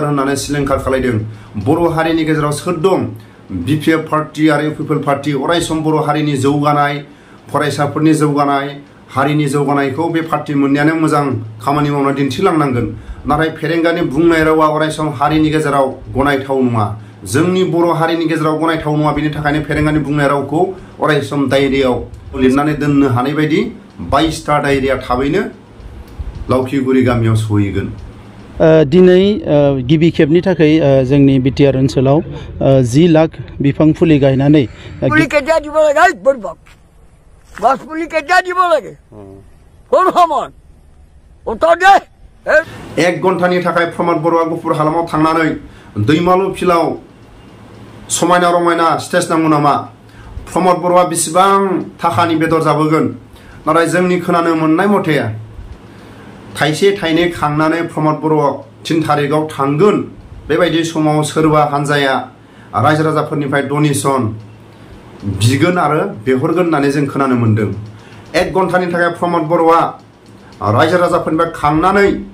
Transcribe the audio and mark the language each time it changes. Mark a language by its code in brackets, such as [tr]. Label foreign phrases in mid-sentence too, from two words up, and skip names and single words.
[brx] होननानै सिलिंखार खालायदों बर' हारिनि गेजेराव सोर दं बिपिएफ पार्टी आरो इउपिपिएल पार्टी अराय सम बर' हारिनि जौगानाय फरायसाफोरनि जौगानाय हारिनि जौगानायखौ बे पार्टी मोननायानो मोजां खामानि मावना दिन्थिलांनांगोन नाथाय फेरेंगानि बुंनाय रावा अराय सम हारिनि गेजेराव गनायथाव नङा जोंनि बर' हारिनि गेजेराव गनायथाव नङा बिनि थाखायनो फेरेंगानि बुंनाय रावखौ अराय सम डायरीयाव लिरनानै दोननो हानाय बायदि 22टा डायरीया थाबैनो लावखिगुरि गामियाव सहैगोन दिनै गिबि खेबनि थाखाय जोंनि बिटिआर ओनसोलाव 10 लाख बिफां फुलि गायनानै गस पुलि [as] केতিয়া দিব লাগে কোন সময় উত্তর দে [brx] 1 घन्टानि थाखाय प्रमद बर'आ गुफुर हालामाव थांनानै दैमालु फिलाव समायना रमायना स्टेज नांगौ नामा प्रमद बर'आ बेसेबां थाखानि बेदर जाबोगोन नाथाय जोंनि खोनानो मोननाय मथे थाइसे थाइनै खांनानै प्रमद बर'आ 3 तारिखआव थांगोन बेबायदि समाव सोरबा हानजाया रायजो राजाफोरनिफ्राय डनेशन बिगोन आरो बेहरगोन होननानै जों खोनानो मोनदों 1 घन्टानि थाखाय प्रमद बर'आ रायजो राजाफोरनिफ्राय खांनानै